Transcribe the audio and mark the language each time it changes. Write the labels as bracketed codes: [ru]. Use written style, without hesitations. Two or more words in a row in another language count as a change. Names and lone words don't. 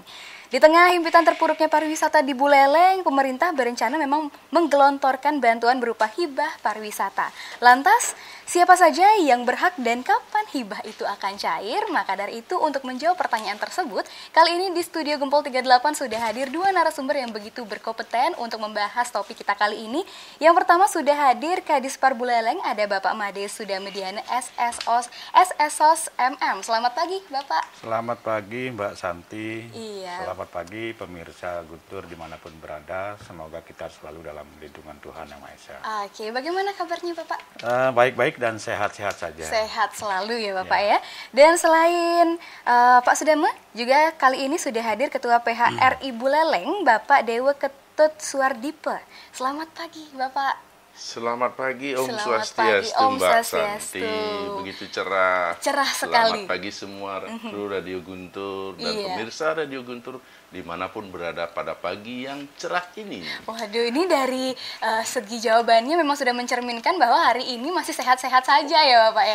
[id] Di tengah himpitan terpuruknya pariwisata di Buleleng, pemerintah berencana memang menggelontorkan bantuan berupa hibah pariwisata. Lantas, siapa saja yang berhak dan kapan hibah itu akan cair? Maka dari itu, untuk menjawab pertanyaan tersebut, kali ini di Studio Gempol 38 sudah hadir dua narasumber yang begitu berkompeten untuk membahas topik kita kali ini. Yang pertama sudah hadir Kadispar Buleleng, ada Bapak Made Sudamediana SSOS MM. Selamat pagi, Bapak. Selamat pagi Mbak Santi. Iya. Selamat pagi pemirsa Guntur dimanapun berada. Semoga kita selalu dalam lindungan Tuhan Yang Maha Esa. Oke, bagaimana kabarnya Bapak? Baik-baik dan sehat-sehat saja. Sehat selalu ya Bapak ya. Dan selain Pak Sudama, juga kali ini sudah hadir Ketua PHRI Buleleng, Bapak Dewa Ketut Suardipe. Selamat pagi Bapak. Selamat pagi, Om Selamat Swastiastu, pagi, Om Mbak Swastiastu. Santi. Begitu cerah. Cerah sekali. Selamat pagi semua kru Radio Guntur dan Iya. pemirsa Radio Guntur dimanapun berada pada pagi yang cerah ini. Waduh, ini dari segi jawabannya memang sudah mencerminkan bahwa hari ini masih sehat-sehat saja ya Bapak ya.